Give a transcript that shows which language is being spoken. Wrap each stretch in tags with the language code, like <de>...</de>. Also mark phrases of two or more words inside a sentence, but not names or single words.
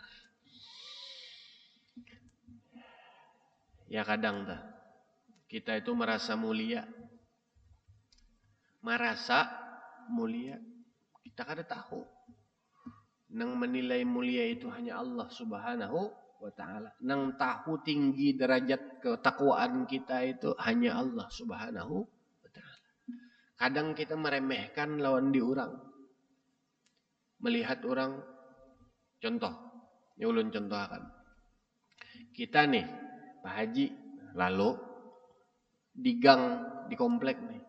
<id>Ya kadang kita itu merasa mulia. Kita kada tahu. Nang menilai mulia itu hanya</id> <ar>Allah Subhanahu wa Ta'ala.</ar> <id>Nang tahu tinggi derajat ketakwaan kita itu hanya</id> <ar>Allah Subhanahu wa Ta'ala.</ar> <id>Kadang kita meremehkan lawan di orang. Melihat orang, contoh, ini ulun contohkan. Kita nih, Pak Haji, lalu di gang, di komplek nih.</id>